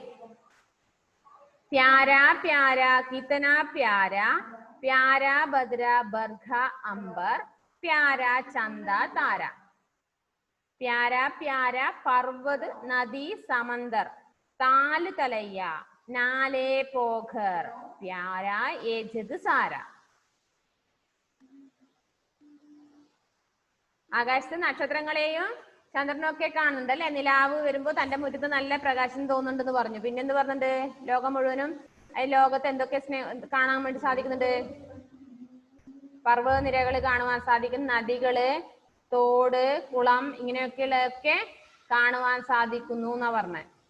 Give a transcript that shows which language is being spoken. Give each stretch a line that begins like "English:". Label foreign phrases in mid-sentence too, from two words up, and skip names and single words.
Hindi: प्यारा प्यारा कितना प्यारा प्यारा बदरा बरखा अंबर प्यारा चंदा तारा. प्यारा प्यारा पर्वत नदी समंदर ताल तलैया नाले पोखर प्यारा ये जग सारा.
Malayalam: ആകാശത്ത് നക്ഷത്രങ്ങളെയും ചന്ദ്രനൊക്കെ കാണുന്നുണ്ട് അല്ലെ. നിലാവ് വരുമ്പോ തന്റെ മുറ്റത്ത് നല്ല പ്രകാശം തോന്നുന്നുണ്ടെന്ന് പറഞ്ഞു. പിന്നെന്ത് പറഞ്ഞിട്ടുണ്ട്? ലോകം മുഴുവനും ലോകത്ത് എന്തൊക്കെ കാണാൻ വേണ്ടി സാധിക്കുന്നുണ്ട്? പർവ്വത നിരകൾ കാണുവാൻ സാധിക്കും, നദികള്, തോട്, കുളം, ഇങ്ങനെയൊക്കെയുള്ളതൊക്കെ കാണുവാൻ സാധിക്കുന്നു എന്നാ പറഞ്ഞത്.